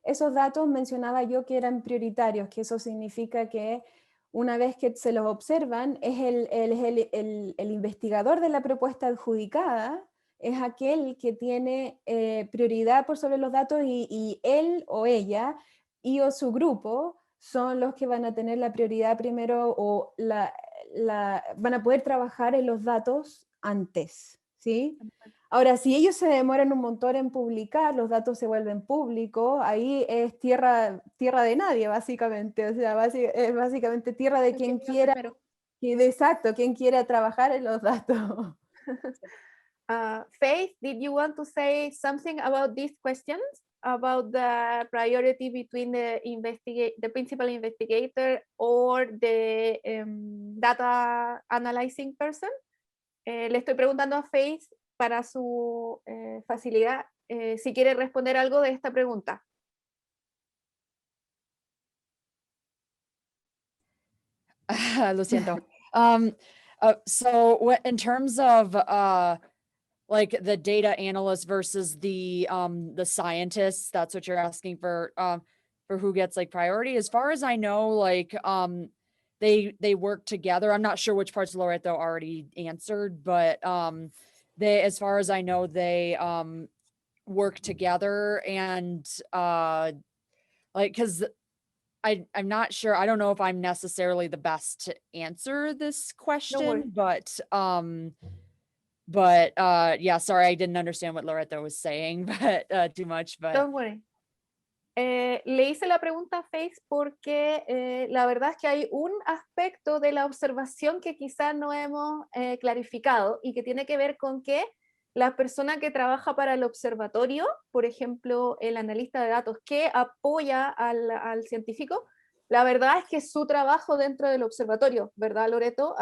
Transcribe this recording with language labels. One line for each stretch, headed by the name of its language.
Spanish: Esos datos mencionaba yo que eran prioritarios, que eso significa que una vez que se los observan, es el investigador de la propuesta adjudicada, es aquel que tiene prioridad por sobre los datos y él o ella y o su grupo son los que van a tener la prioridad primero o van a poder trabajar en los datos antes, ¿sí? Ahora, si ellos se demoran un montón en publicar, los datos se vuelven públicos, ahí es tierra de nadie, básicamente. O sea, es básicamente tierra de quien quiera, exacto, quien quiera trabajar en los datos.
English: Faith, did you want to say something about these questions? About the priority between the principal investigator or the data analyzing person?
Spanish: Le estoy preguntando a Faith para su facilidad si quiere responder algo de esta pregunta. Lo siento.
English: So in terms of like the data analyst versus the scientists, that's what you're asking for who gets like priority. As far as I know, like they work together. I'm not sure which parts Loreto already answered, but they, as far as I know, they work together, and like, because I'm not sure. I don't know if I'm necessarily the best to answer this worry. question, but yeah, sorry, I didn't understand what Loretta was saying, but too much, but Don't worry.
Spanish: Le hice la pregunta a Faith porque la verdad es que hay un aspecto de la observación que quizás no hemos clarificado y que tiene que ver con que la persona que trabaja para el observatorio, por ejemplo, el analista de datos que apoya al científico, la verdad es que es su trabajo dentro del observatorio, ¿verdad, Loreto?